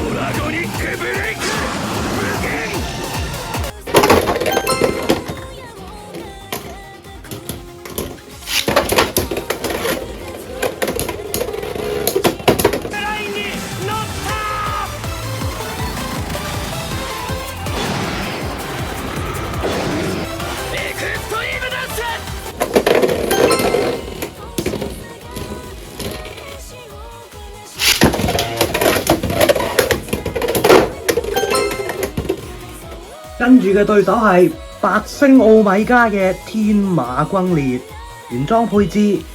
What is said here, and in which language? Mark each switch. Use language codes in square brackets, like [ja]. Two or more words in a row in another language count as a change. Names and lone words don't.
[ja] ドニックブレイク無限ラインに乗ったエクストリームダンス [yue] 跟住嘅對手係8星奧米加嘅天馬轟烈，原裝配置。